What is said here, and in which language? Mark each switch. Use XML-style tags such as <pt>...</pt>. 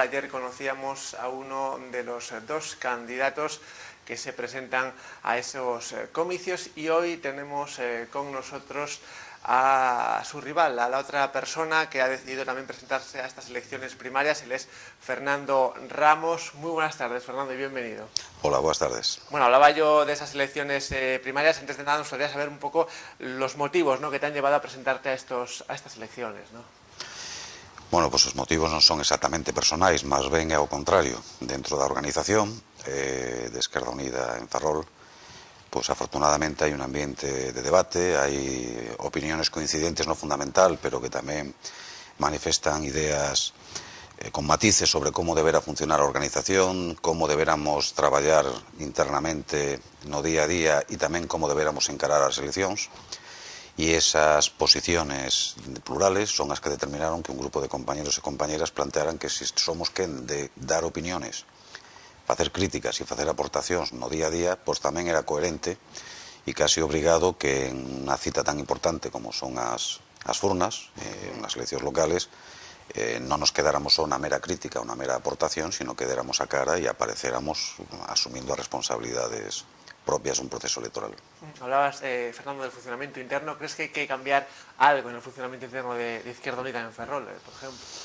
<es>Ayer conocíamos a uno de los dos candidatos que se presentan a esos comicios y hoy tenemos con nosotros a su rival, a la otra persona que ha decidido también presentarse a estas elecciones primarias. Él es Fernando Ramos. Muy buenas tardes, Fernando, y bienvenido. Hola, buenas tardes. Bueno, hablaba yo de esas elecciones primarias. Antes de nada, nos gustaría saber un poco los motivos, ¿no?, que te han llevado a presentarte a estas elecciones, ¿no?</es> <gl>Bueno, pues os motivos non son exactamente personais, máis ben é o contrario. Dentro da organización de Esquerda Unida en Ferrol, pois afortunadamente hai un ambiente de debate, hai opiniones coincidentes no fundamental, pero que tamén manifestan ideas con matices sobre como deberá funcionar a organización, como deberamos traballar internamente no día a día e tamén como deberamos encarar as eleccións. E esas posiciones plurales son as que determinaron que un grupo de compañeros e compañeras plantearan que se somos quen de dar opiniones, facer críticas e facer aportacións no día a día, pois tamén era coherente e casi obrigado que en unha cita tan importante como son as urnas, unhas eleccións locales, non nos quedáramos só na mera crítica, unha mera aportación, sino que déramos a cara e aparecéramos asumindo as responsabilidades propias de un proceso electoral.</gl> <es>Hablabas, Fernando, del funcionamiento interno. ¿Crees que hay que cambiar algo en el funcionamiento interno de Izquierda Unida en Ferrol, por ejemplo?</es>